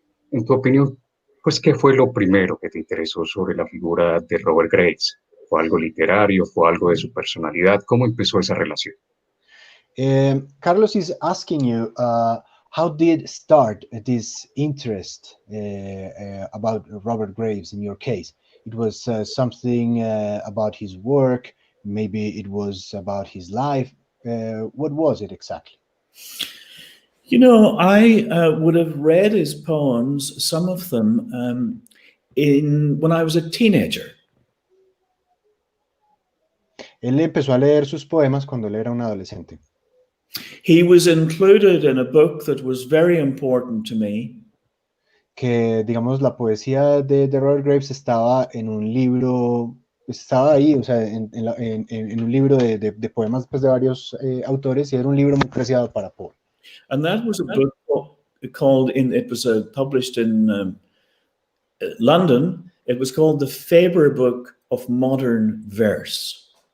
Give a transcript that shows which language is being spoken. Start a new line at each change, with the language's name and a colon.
Spanish: En tu opinión, pues, ¿qué fue lo primero que te interesó sobre la figura de Robert Graves? ¿Fue algo literario? ¿Fue algo de su personalidad? ¿Cómo empezó esa relación?
English: Carlos is asking you, how did start this interest about Robert Graves in your case? It was something about his work, maybe it was about his life. What was it exactly? You know, I would have read his poems, some of them, when I was a teenager.
Spanish: Él empezó a leer sus poemas cuando él era un adolescente.
English: He was included in a book that was very important to me.
Spanish: Que, digamos, la poesía de Robert Graves estaba en un libro, estaba ahí, o sea, en un libro de poemas pues, de varios autores, y era un libro muy preciado para Paul.
English: And that was a book called, it was published in London. It was called The Faber Book of Modern Verse.